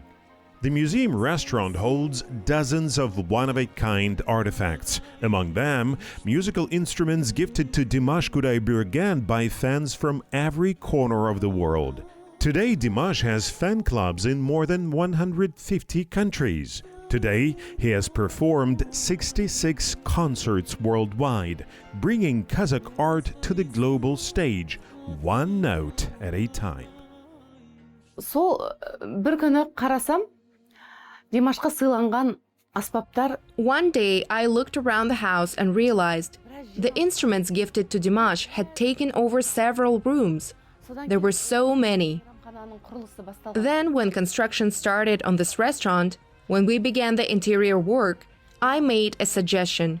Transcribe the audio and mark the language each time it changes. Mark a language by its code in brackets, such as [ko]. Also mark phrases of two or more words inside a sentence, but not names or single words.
[en] The museum restaurant holds dozens of one-of-a-kind artifacts, among them musical instruments gifted to Dimash Kudaibergen by fans from every corner of the world. Today, Dimash has fan clubs in more than 150 countries. Today, he has performed 66 concerts worldwide, bringing Kazakh art to the global stage, one note at a time. [kk] Сол бір күні қарасам, Димашқа сыйланған аспаптар. [en] One day, I looked around the house and realized the instruments gifted to Dimash had taken over several rooms. There were so many. Then, when construction started on this restaurant, when we began the interior work, I made a suggestion.